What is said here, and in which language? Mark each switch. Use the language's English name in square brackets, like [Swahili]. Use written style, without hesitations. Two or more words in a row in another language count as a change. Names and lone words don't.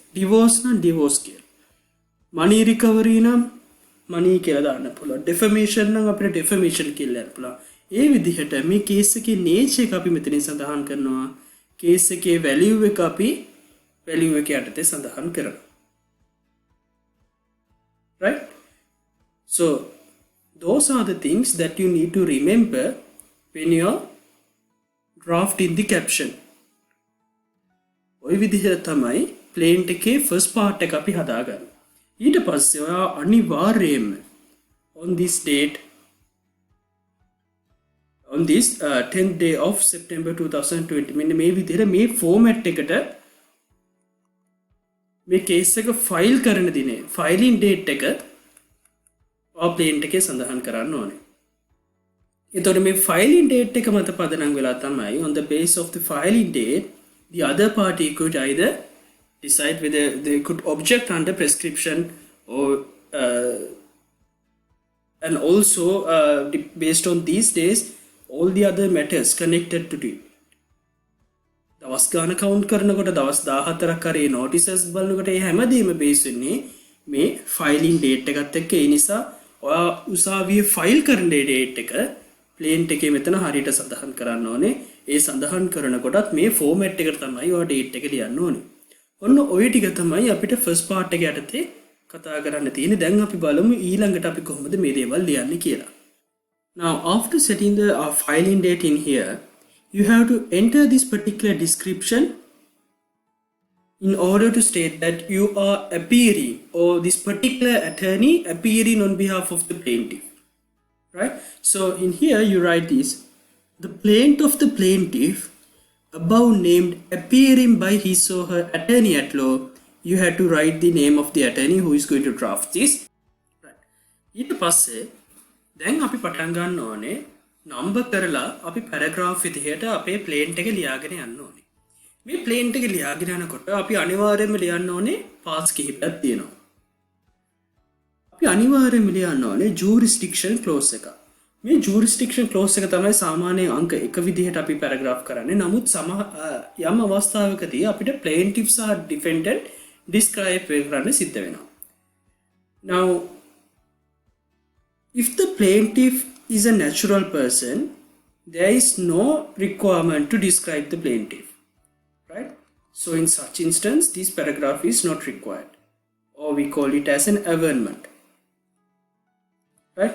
[Sinhala] divorce නම් divorce කියලා. [English] money recovery [Sinhala] නම් money කියලා දාන්න පුළුවන්. defamation නම් අපිට defamation කියලා ලියන්න පුළුවන්. ඒ විදිහට මේ case එකේ nature එක අපි මෙතනින් සඳහන් කරනවා. case එකේ value එක අපි value එක යටතේ සඳහන් කරනවා. [English] right? So those are the things that you need to remember when you are drafting the caption. [Sinhala] ඔය විදිහට තමයි plaint එකේ [English] first part [Sinhala] එක අපි හදාගන්නේ. ඊට පස්සේ ඔයා අනිවාර්යයෙන්ම [English] on this date, on this 10th day of September 2020 [Sinhala] මෙන්න මේ විදිහට මේ format එකට මේ case එක file කරන දිනේ [English] filing date [Sinhala] එක plaint එකේ සඳහන් කරන්න ඕනේ. එතකොට මේ filing date එක මත පදනම් වෙලා තමයි [English] on the base of the filing date the other party could either decide whether they could object under prescription or and also based on these days all the other matters connected to it. [Sinhala] දවස් ගාන කවුන්ට් කරනකොට දවස් 14ක් කරේ notices බලනකොට ඒ හැමදේම බේස් වෙන්නේ මේ [English] filing date [Sinhala] එකත් එක්ක. ඒ නිසා ඔයා උසාවියේ ෆයිල් කරන date එක plaint එකේ මෙතන හරියට සඳහන් කරන්න ඕනේ. ඒ සඳහන් කරනකොටත් මේ format එකට තමයි ඔයා date එක ලියන්න ඕනේ. ඔන්න ඔය ටික තමයි අපිට [English] first part [Sinhala] එක යටතේ කතා කරන්න තියෙන්නේ. දැන් අපි බලමු ඊළඟට අපි කොහොමද මේ දේවල් ලියන්නේ කියලා. [English] Now after setting the filing date in here, you have to enter this particular description in order to state that you are appearing or this particular attorney appearing on behalf of the plaintiff. Right? So in here you write this, the plaint of the plaintiff above named appearing by his or her attorney at law. You have to write the name of the attorney who is going to draft this. Right. [Sinhala] ඊට පස්සේ දැන් අපි පටන් ගන්න ඕනේ නම්බර් කරලා අපි පැරග්‍රාෆ් විදිහට අපේ plaint එක ලියාගෙන යන්න ඕනේ. මේ ප්ලේන්ට් එක ලියාගෙන යනකොට අපි අනිවාර්යයෙන්ම ලියන්න ඕනේ පාස් කිහිපයක් තියෙනවා. අපි අනිවාර්යයෙන්ම ලියන්න ඕනේ [English] jurisdiction clause [Sinhala] එක. මේ [English] jurisdiction clause [Sinhala] එක තමයි සාමාන්‍යයෙන් අංක 1 විදිහට අපි පැරග්‍රාෆ් කරන්නේ. නමුත් යම් අවස්ථාවකදී අපිට plaintiff සහ [English] defendant describe [Sinhala] කරන්න සිද්ධ වෙනවා. [English] Now, if the plaintiff is a natural person, there is no requirement to describe the plaintiff, right? So in such instance, this paragraph is not required, or we call it as an averment, right?